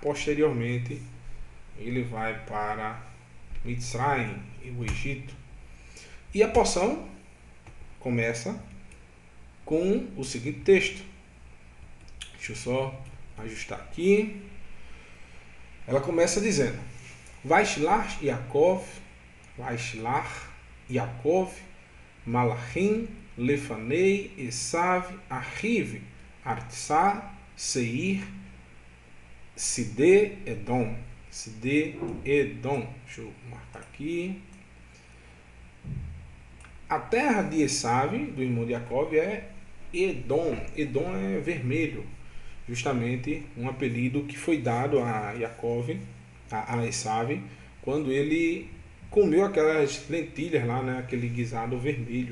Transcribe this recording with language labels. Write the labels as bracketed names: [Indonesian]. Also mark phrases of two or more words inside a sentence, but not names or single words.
[Portuguese] Posteriormente ele vai para Mitzrayim, e o Egito. E a porção começa com o seguinte texto. Deixa eu só ajustar aqui. Ela começa dizendo: [Hebrew] וישלח יעקב, מלאכים, לפניו, עשו, אחיו, ארצה, שעיר, שדה, אדום. [Portuguese] Deixa eu marcar aqui. A terra de Esav, do irmão de Yaakov, é Edom. Edom é vermelho, justamente um apelido que foi dado a Yaakov, a Esav, quando ele comeu aquelas lentilhas lá, né, aquele guisado vermelho.